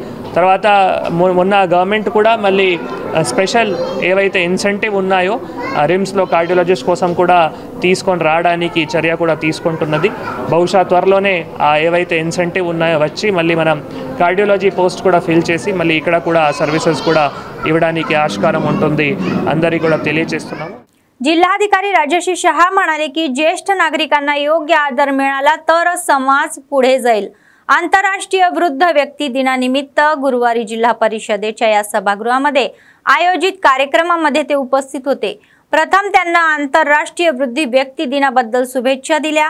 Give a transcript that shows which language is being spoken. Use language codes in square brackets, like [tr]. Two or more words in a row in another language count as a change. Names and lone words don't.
[te] తర్వాత మొన్న గవర్నమెంట్ కూడా మళ్ళీ స్పెషల్ ఏవైతే ఇన్సెంటివ్ ఉన్నాయో రిమ్స్లో కార్డియాలజిస్ట్ కోసం కూడా తీసుకొని రావడానికి చర్య కూడా తీసుకుంటున్నది. బహుశా త్వరలోనే ఏవైతే ఇన్సెంటివ్ ఉన్నాయో వచ్చి మళ్ళీ మనం [en] cardiology post [te] కూడా ఫిల్ చేసి మళ్ళీ ఇక్కడ కూడా సర్వీసెస్ కూడా ఇవ్వడానికి ఆస్కారం ఉంటుంది అందరికీ కూడా తెలియజేస్తున్నాము. [mr] जिल्हाधिकारी राजश्री शहा म्हणाले की ज्येष्ठ नागरिकांना योग्य आदर मिळाला तरच समाज पुढे जाईल. आंतरराष्ट्रीय वृद्ध व्यक्ती दिनानिमित्त गुरुवारी जिल्हा परिषदेच्या या सभागृहामध्ये आयोजित कार्यक्रमामध्ये ते उपस्थित होते. प्रथम त्यांना आंतरराष्ट्रीय वृद्ध व्यक्ती दिनाबद्दल शुभेच्छा दिल्या.